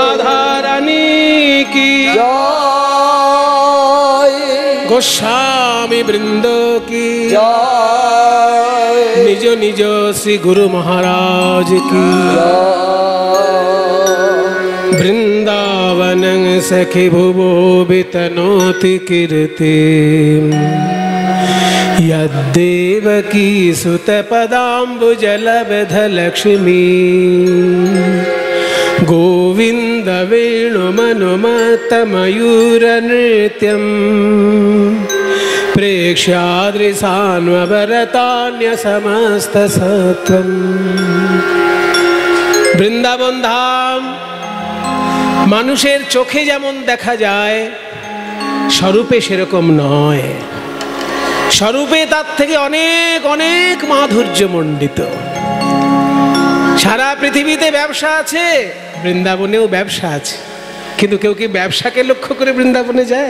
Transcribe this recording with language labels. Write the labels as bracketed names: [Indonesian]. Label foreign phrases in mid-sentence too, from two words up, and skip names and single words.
[Hindi] राधा रानी की जय, गोस्वामी वृंदो की जय, निज निज श्री गुरु महाराज की [Sanskrit] वृंदावन सखी भुवो वितनोति कीर्ति यद्देवकी सुत पदाम्बुजलब्ध लक्ष्मी गोविंद वेणुमनुमत्त मयूर नृत्यं प्रेक्ष्यादृशान्वरतान्य समस्त सत्वम्। [Bangla] বৃন্দাবন ধাম মানুষের চোখে যেমন দেখা যায় স্বরূপে সেরকম নয়, স্বরূপে তার থেকে অনেক অনেক মাধুর্য মণ্ডিত। সারা পৃথিবীতে ব্যবসা আছে, বৃন্দাবনেও ব্যবসা আছে, কিন্তু কেউ কি ব্যবসাকে লক্ষ্য করে বৃন্দাবনে যায়?